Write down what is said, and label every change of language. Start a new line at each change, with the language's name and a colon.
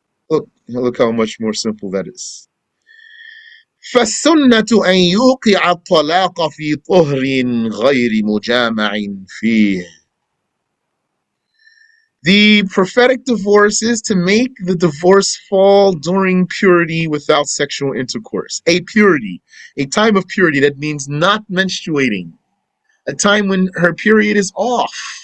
English: Look how much more simple that is.
Arabic: فالسنة أن يوقع الطلاق في طهر غير مجامع فيه.
English: The prophetic divorce is to make the divorce fall during purity without sexual intercourse. A purity, a time of purity, that means not menstruating, a time when her period is off.